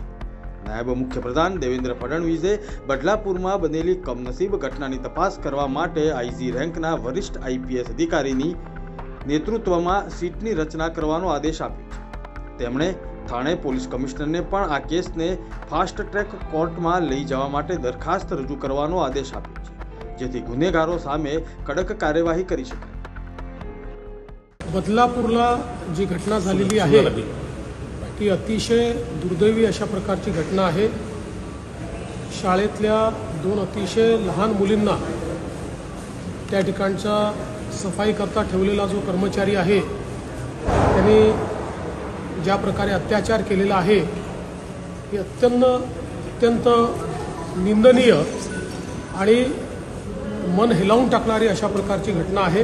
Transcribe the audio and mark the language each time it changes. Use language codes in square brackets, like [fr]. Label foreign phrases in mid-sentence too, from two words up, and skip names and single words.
[gu] નાયબ મુખ્યપ્રધાન દેવેન્દ્ર ફડણવીસે બદલાપુરમાં બનેલી કમનસીબ ઘટનાની તપાસ કરવા માટે આઈજી રેન્કના વરિષ્ઠ આઈપીએસ અધિકારીની નેતૃત્વમાં સીટની રચના કરવાનો આદેશ આપ્યો છે। તેમણે થાણે પોલીસ કમિશનરને પણ આ કેસને [en] fast track [gu] કોર્ટમાં લઈ જવા માટે દરખાસ્ત રજૂ કરવાનો આદેશ આપ્યો છે, જેથી ગુનેગારો સામે કડક कार्यवाही કરી શકાય। [mr] बदलापूरला जी घटना झालेली आहे ती अतिशय दुर्दैवी अशा प्रकारची घटना आहे। शाळेतल्या दोन अतिशय लहान मुलींना त्या ठिकाणचा सफाई करता ठेवलेला जो कर्मचारी आहे त्यांनी ज्या प्रकारे अत्याचार केलेला आहे ही अत्यंत निंदनीय आणि मन हेलावून टाकणारी अशा प्रकारची घटना आहे।